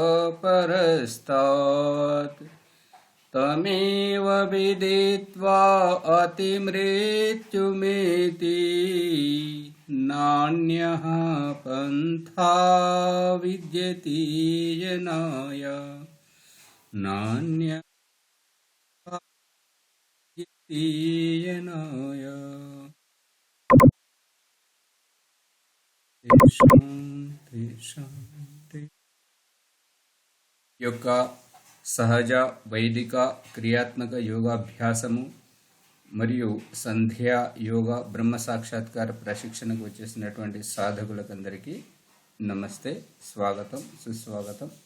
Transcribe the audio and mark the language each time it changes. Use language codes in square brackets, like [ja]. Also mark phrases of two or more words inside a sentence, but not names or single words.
[sa] परस्तात् तमेव विदित्वा अतिमृत्युमेति नान्यः पन्था विद्यते जनाय नान्यः विद्यते जनाय। [te] యొక్క సహజ వైదిక క్రియాత్మక యోగాభ్యాసము మరియు సంధ్యా యోగా బ్రహ్మ సాక్షాత్కార ప్రశిక్షణకు వచ్చేసినటువంటి సాధకులకందరికీ నమస్తే, స్వాగతం, సుస్వాగతం.